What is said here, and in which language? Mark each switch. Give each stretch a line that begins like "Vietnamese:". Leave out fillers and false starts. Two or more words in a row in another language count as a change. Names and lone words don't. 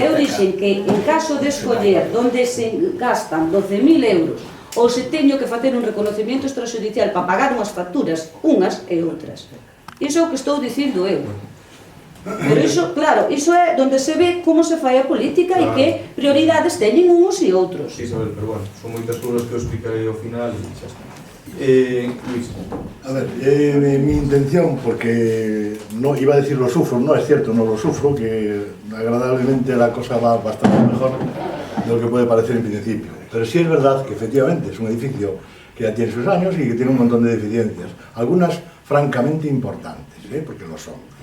Galician: Eu dixen que en caso de escoller onde se gastan 12.000 euros ou se teño que facer un
Spanish: reconocimiento extrajudicial
Galician: para pagar unhas facturas, unhas e outras. Iso é o que estou dicindo eu. Pero iso, claro, iso é onde se ve como se fai a política e que prioridades teñen uns e outros. Sí, Isabel, pero bueno, son moitas cousas que eu explicarei ao final e xa está. Luis.
Spanish: A ver, mi intención, porque no iba a decir lo sufro, no es cierto, no lo sufro, que agradablemente la cosa va bastante mejor de lo que puede parecer en principio. Pero sí es verdad que efectivamente es un edificio que ya tiene sus años y que tiene un montón de deficiencias, algunas francamente importantes, porque lo son.